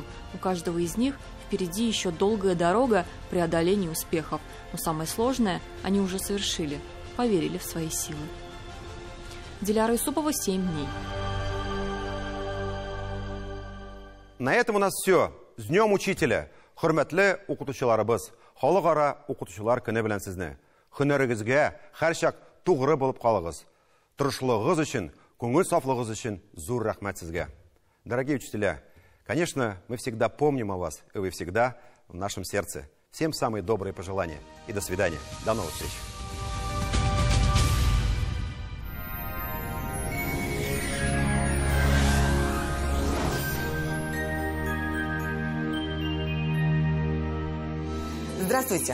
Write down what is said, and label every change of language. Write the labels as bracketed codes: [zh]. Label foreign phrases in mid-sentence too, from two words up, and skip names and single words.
[ru] У каждого из них впереди еще долгая дорога преодоления успехов. Но самое сложное они уже совершили. Поверили в свои силы. Диляра Исупова, 7 дней. На этом у нас все. С Днем Учителя. [tt] Хөрмәтле укытучыларыбыз, халыкара укытучылар көне белән сезне. Һөнәрегезгә һәрчак тугры булып калыгыз. Тырышлыгыгыз өчен, күңел сафлыгыгыз өчен зур рәхмәт сезгә. [ru] Дорогие учителя, конечно, мы всегда помним о вас, и вы всегда в нашем сердце. Всем самые добрые пожелания. И до свидания. До новых встреч. Здравствуйте!